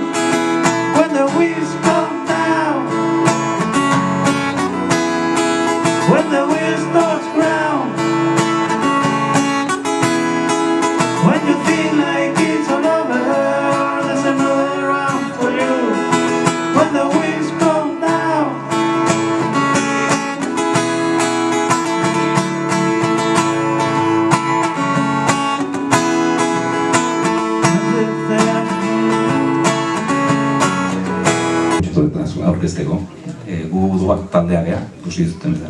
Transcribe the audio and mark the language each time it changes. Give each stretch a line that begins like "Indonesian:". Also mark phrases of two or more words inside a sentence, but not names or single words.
English: When the winds come down, when the wind starts ground, when you feel like it's all over, there's another round for you. When the winds come down,
Basque: aurkezteko, gu duak taldea gea, ikusi duten bezala.